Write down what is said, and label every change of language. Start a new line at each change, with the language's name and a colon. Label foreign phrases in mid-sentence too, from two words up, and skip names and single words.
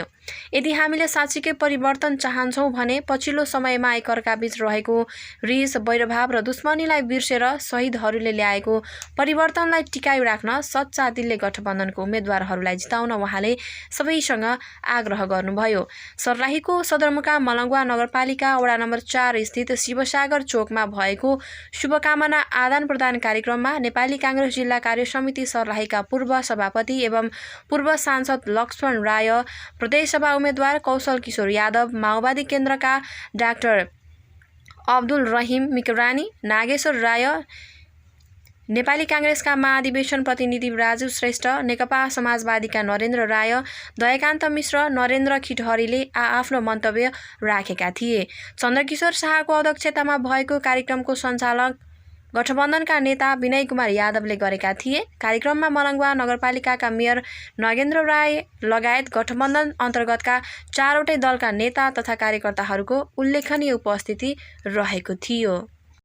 Nepali: यदि हामीले साँच्चीकै परिवर्तन चाहन्छौँ भने पछिल्लो समयमा एकअर्काबीच रहेको रिस वैरभाव र दुश्मनीलाई बिर्सेर शहीदहरूले ल्याएको परिवर्तनलाई टिकाइ राख्न सच्चा दिलले गठबन्धनको उम्मेद्वारहरूलाई जिताउन उहाँले सबैसँग आग्रह गर्नुभयो। सर्लाहीको सदरमुकाम मलङ्गवा नगरपालिका वडा नम्बर 4 स्थित शिवसागर चोकमा भएको शुभकामना आदान प्रदान कार्यक्रममा नेपाली काङ्ग्रेस जिल्ला कार्य समिति सर्लाहीका पूर्व सभापति एवं पूर्व सांसद लक्ष्मण राय, प्रदेशसभा उम्मेद्वार कौशल किशोर यादव, माओवादी केन्द्रका डाक्टर अब्दुल रहिम मिकरानी, नागेश्वर राय, नेपाली काङ्ग्रेसका महाधिवेशन प्रतिनिधि राजु श्रेष्ठ, नेकपा समाजवादीका नरेन्द्र राय, दयाकान्त मिश्र, नरेन्द्र खिटहरीले आफ्नो मन्तव्य राखेका थिए। चन्द्रकिशोर शाहको अध्यक्षतामा भएको कार्यक्रमको सञ्चालक गठबन्धनका नेता विनय कुमार यादवले गरेका थिए। कार्यक्रममा मलङ्गवा नगरपालिकाका मेयर नगेन्द्र राय लगायत गठबन्धन अन्तर्गतका 4वटै दलका नेता तथा कार्यकर्ताहरूको उल्लेखनीय उपस्थिति रहेको थियो।